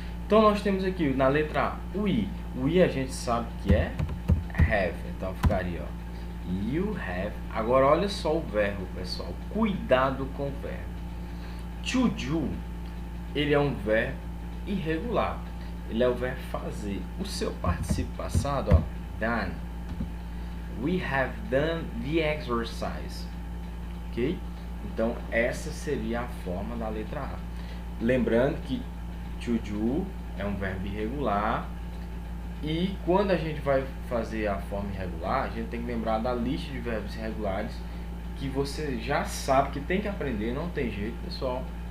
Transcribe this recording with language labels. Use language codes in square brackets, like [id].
[pt] Então nós temos aqui na letra A, o I. O I a gente sabe que é have, então ficaria, ó, [en] you have. [pt] Agora olha só o verbo, pessoal. Cuidado com o verbo. To do, ele é um verbo irregular. Ele é o verbo fazer. O seu particípio passado, ó, done. [en] We have done the exercise. Ok? [pt] Então essa seria a forma da letra A. Lembrando que to do é um verbo irregular. E quando a gente vai fazer a forma irregular, a gente tem que lembrar da lista de verbos irregulares que você já sabe que tem que aprender, não tem jeito, pessoal.